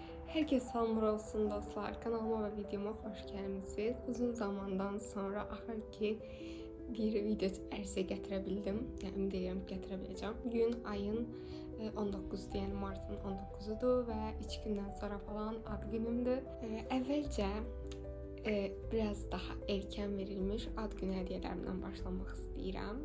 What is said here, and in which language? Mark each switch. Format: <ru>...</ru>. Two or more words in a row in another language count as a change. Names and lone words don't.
<tr>Herkes</tr> <az>salamlar olsun</az> <tr>dostlar. Kanalıma ve videoma hoş gelmişsiniz.</tr> <az>Uzun zamandan sonra axır ki bir video ərsə gətirə bildim. Yəni ümid edirəm gətirə</az> <tr>Bugün ayın 19'du,</tr> <az>yəni martın 19'udur və 3 gündən sonra falan ad günümdür. Əvvəlcə biraz daha erkən verilmiş ad günü hədiyyələrimdən başlamaq istəyirəm.</az>